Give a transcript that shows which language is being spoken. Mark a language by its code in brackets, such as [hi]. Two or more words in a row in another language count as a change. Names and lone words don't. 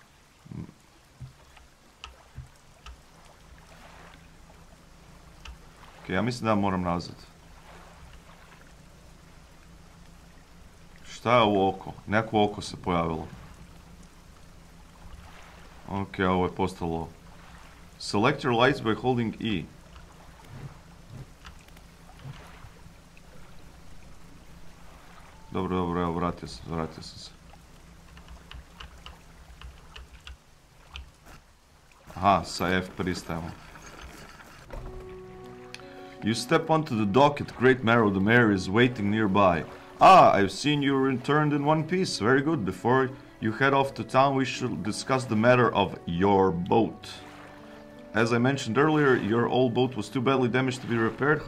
[sr] Ok, ja mislim da ja moram nazad. Šta je ovo oko? Neko oko se pojavilo. Ok, ovo je postalo... [en] Select your lights by holding E. [sr] Dobro, dobro, evo, vratio sam se. Aha, sa F pristajemo. [en] You step onto the dock at Great Marrow. The mayor is waiting nearby. Ah, I've seen you returned in one piece. Very good. Before you head off to town, we should discuss the matter of your boat. As I mentioned earlier, your old boat was too badly damaged to be repaired.